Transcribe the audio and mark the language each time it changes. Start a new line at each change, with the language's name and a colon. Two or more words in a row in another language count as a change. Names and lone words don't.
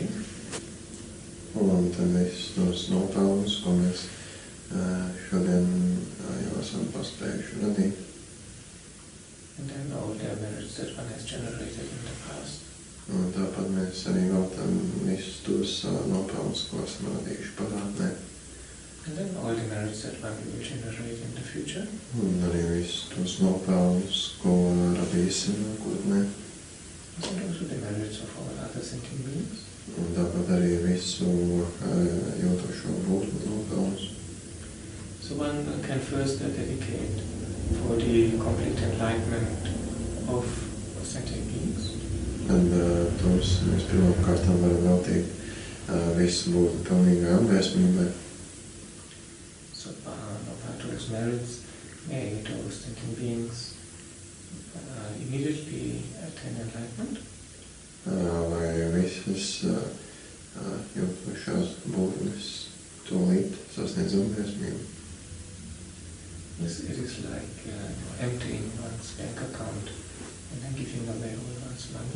Latvian: Un tad visus tos nopelnus, ko mēs šodien jau esam paspējuši radīt.
English: And then all the merits that one has generated in the past.
Latvian: Un tāpat mēs arī veltam visus tos nopelnus, ko esam radījuši pagātnē.
English: And then all the merits that one will generate in the future.
Latvian: Un arī visus tos nopelnus, ko radīsim nākotnē.
English: And also the merits of all other sentient beings.
Latvian: Un tāpat arī visu jūtošo būtņu nopelnus.
English: So one can first dedicate for the complete enlightenment of sentient beings.
Latvian: Un tos mēs pirmkārtām varam veltīt visu būtņu pilnīgai apgaismībai.
English: So part of those merits may those sentient beings immediately attain enlightenment.
Latvian: Lai visas jūtošās būtnes tūlīt sasniedz apgaismību.
English: Yes, it is like emptying one's bank account and then giving away all one's money.